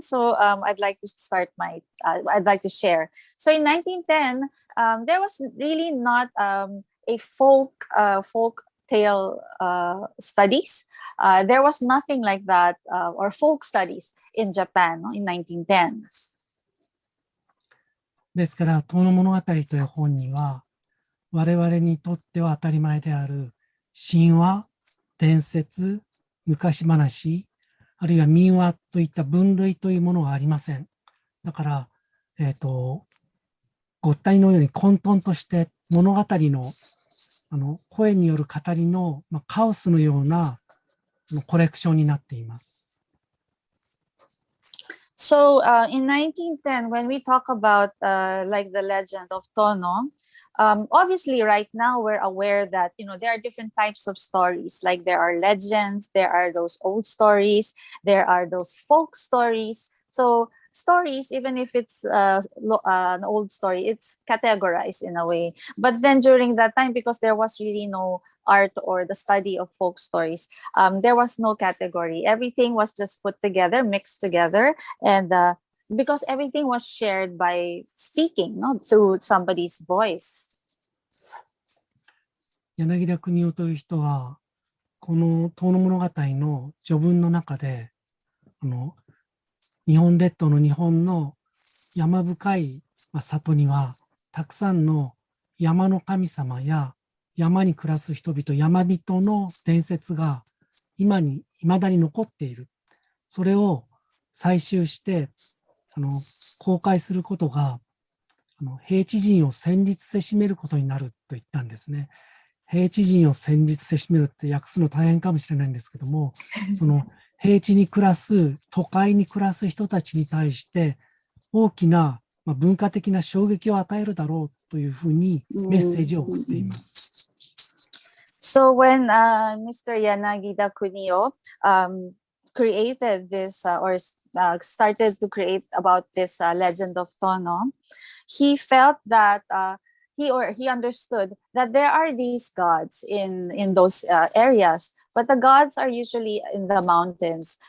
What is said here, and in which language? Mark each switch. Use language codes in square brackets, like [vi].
[en] So I'd like to start I'd like to share. So in 1910, there was really not a folk tale studies. There was nothing like that or folk studies in Japan in 1910. [ja] ですから、遠野物語という本には、我々にとっては当たり前である神話、伝説、昔話、あるいは民話といった分類というものはありません。だから、ごったにのように混沌として物語の声による語りの、カオスのようなコレクションになっています。 [en] So in 1910, when we talk about like the Legend of Tono, obviously right now we're aware that there are different types of stories. Like there are legends, there are those old stories, there are those folk stories. So stories, even if it's an old story, it's categorized in a way. But then during that time, because there was really no art or the study of folk stories, there was no category. Everything was just put together, mixed together, and because everything was shared by speaking, no, through somebody's voice. [ja] 柳田国男という人は、この遠野物語の序文の中で、日本列島の日本の山深い里には、たくさんの山の神様や山に暮らす人々、山人の伝説が未だに残っている。それを採集して、公開することが、平地人を戦慄せしめることになると言ったんですね。平地人を戦慄せしめるって訳すの大変かもしれないんですけども、その平地に暮らす、都会に暮らす人たちに対して大きな文化的な衝撃を与えるだろうというふうにメッセージを送っています。 [en] So when Mr. Yanagida Kunio created this or started to create about this legend of Tono, he felt that he understood that there are these gods in those areas, but the gods are usually in the mountains.